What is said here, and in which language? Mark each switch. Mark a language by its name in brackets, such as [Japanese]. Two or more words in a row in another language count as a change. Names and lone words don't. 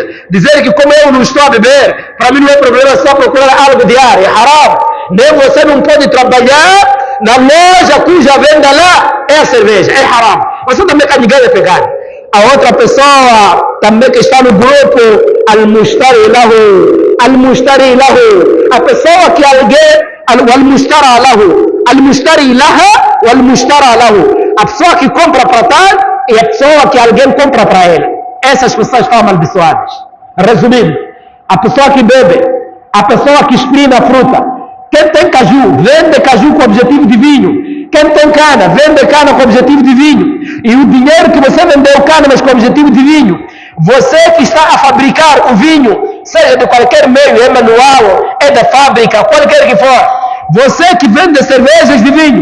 [Portuguese] Dizer que como eu não estou a beber, para mim não é problema, só procurar algo diário. É haram. Nem você não pode trabalhar na loja cuja venda lá é a cerveja. É haram. Você também está ligado a pegar. A outra pessoa também que está no grupo, [Arabic] المشتري له. [Portuguese] A pessoa que alguém, [Arabic] المشترى له. المشتري لها، والمشترى له. [Portuguese] A pessoa que compra para tal e a pessoa que alguém compra para ele. Essas pessoas estão amaldiçoadas. Resumindo, a pessoa que bebe, a pessoa que exprime a fruta. Quem tem caju, vende caju com objetivo de vinho. Quem tem cana, vende cana com objetivo de vinho. E o dinheiro que você vendeu cana, mas com objetivo de vinho, você que está a fabricar o vinho, seja de qualquer meio, é manual, é da fábrica, qualquer que for, você que vende cervejas de vinho.